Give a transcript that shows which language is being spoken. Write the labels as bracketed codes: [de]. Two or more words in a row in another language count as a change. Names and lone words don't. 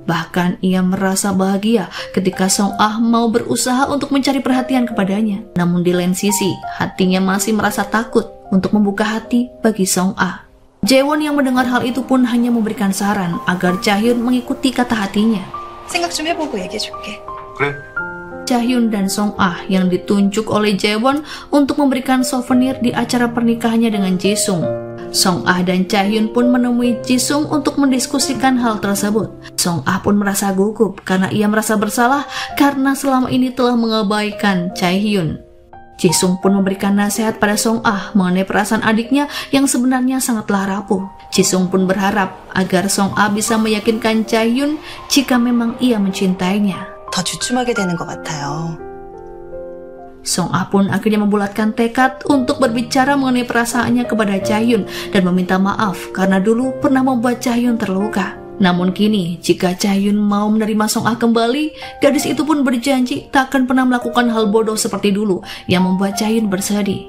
[id] Bahkan ia merasa bahagia ketika Song Ah mau berusaha untuk mencari perhatian kepadanya. Namun di lain sisi, hatinya masih merasa takut untuk membuka hati bagi Song Ah. Jaewon yang mendengar hal itu pun hanya memberikan saran agar Chahyun mengikuti kata hatinya. [ko] 생각 좀 해보고 얘기해줄게. 그래. [id] Chahyun dan Song Ah yang ditunjuk oleh Jaewon untuk memberikan souvenir di acara pernikahannya dengan Jisung. Song Ah dan Chahyun pun menemui Jisung untuk mendiskusikan hal tersebut. Song Ah pun merasa gugup karena ia merasa bersalah karena selama ini telah mengabaikan Chahyun. Jisung pun memberikan nasihat pada Song Ah mengenai perasaan adiknya yang sebenarnya sangatlah rapuh. Jisung pun berharap agar Song Ah bisa meyakinkan Chahyun jika memang ia mencintainya. [ko] 더 주춤하게 되는 것 같아요. [id] Song Ah pun akhirnya membulatkan tekad untuk berbicara mengenai perasaannya kepada Chahyun dan meminta maaf karena dulu pernah membuat Chahyun terluka. Namun kini, jika Chahyun mau menerima Song Ah kembali, gadis itu pun berjanji tak akan pernah melakukan hal bodoh seperti dulu yang membuat Chahyun bersedih.